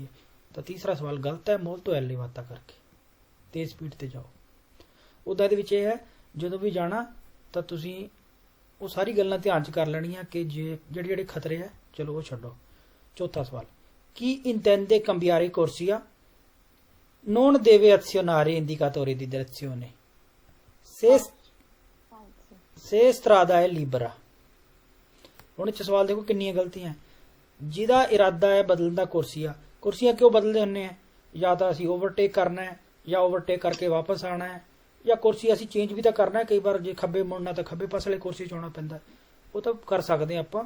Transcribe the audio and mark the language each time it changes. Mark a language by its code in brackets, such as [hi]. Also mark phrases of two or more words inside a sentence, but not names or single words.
[pa] ਤਾਂ ਤੀਸਰਾ ਸਵਾਲ ਗਲਤ ਹੈ, [it] molto elevata [pa] ਕਰਕੇ ਤੇਜ਼ ਸਪੀਡ ਤੇ ਜਾਓ। ਉਹਦਾ ਇਹਦੇ ਵਿੱਚ ਇਹ ਹੈ ਜਦੋਂ ਵੀ ਜਾਣਾ ਤਾਂ ਤੁਸੀਂ ਉਹ ਸਾਰੀ ਗੱਲਾਂ ਧਿਆਨ 'ਚ ਕਰ ਲੈਣੀਆਂ ਕਿ ਜਿਹੜੇ ਖਤਰੇ ਹੈ ਚਲੋ ਉਹ ਛੱਡੋ। ਚੌਥਾ ਸਵਾਲ, [it] chi intende cambiare corsia non deve azionare indicatore di direzione se strada è libera। [pa] ਹੁਣ ਇਹ ਸਵਾਲ ਦੇਖੋ ਕਿੰਨੀਆਂ ਗਲਤੀਆਂ। ਜਿਹਦਾ ਇਰਾਦਾ ਹੈ ਬਦਲਣ ਦਾ ਕੁਰਸੀਆਂ ਕਿਉਂ ਬਦਲਦੇ ਹੁੰਦੇ ਆ? ਜਾਂ ਤਾਂ ਅਸੀਂ ਓਵਰਟੇਕ ਕਰਨਾ ਹੈ ਜਾਂ ਓਵਰਟੇਕ ਕਰਕੇ ਵਾਪਸ ਆਉਣਾ ਹੈ, ਜਾਂ ਕੁਰਸੀ ਅਸੀਂ ਚੇਂਜ ਵੀ ਤਾਂ ਕਰਨਾ ਹੈ। ਕਈ ਵਾਰ ਜੇ ਖੱਬੇ ਮੁੜਨਾ ਤਾਂ ਖੱਬੇ ਪਾਸੇ ਵਾਲੀ ਕੁਰਸੀ 'ਚ ਆਉਣਾ ਪੈਂਦਾ, ਉਹ ਤਾਂ ਕਰ ਸਕਦੇ ਹਾਂ ਆਪਾਂ।